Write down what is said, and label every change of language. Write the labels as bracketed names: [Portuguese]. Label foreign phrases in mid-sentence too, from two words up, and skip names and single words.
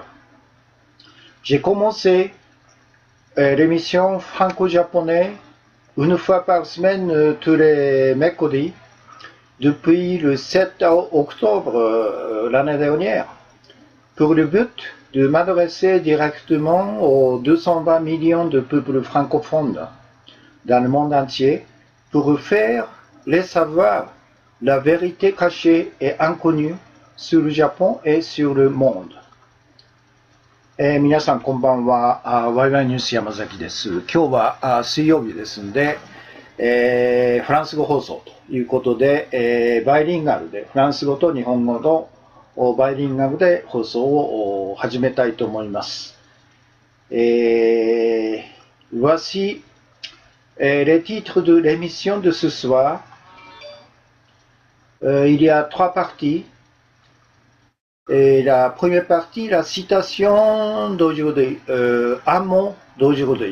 [French] J'ai commencé l'émission franco-japonais une fois par semaine, tous les mercredis, depuis le 7 octobre l'année dernière, pour le but de m'adresser directement aux 220 millions de peuples francophones dans le monde entier pour faire les savoir la vérité cachée et inconnue sur le Japon et sur le monde. [Japanese] 皆さんこんばんは。ワイワイニュース山崎です。今日は水曜日ですので、フランス語放送ということで、バイリンガルで、フランス語と日本語のバイリンガルで放送を始めたいと思います。 [French] Voici les titres de l'émission de ce soir. Il y a 3 parties. Et la première partie, la citation d'aujourd'hui, un mot d'aujourd'hui.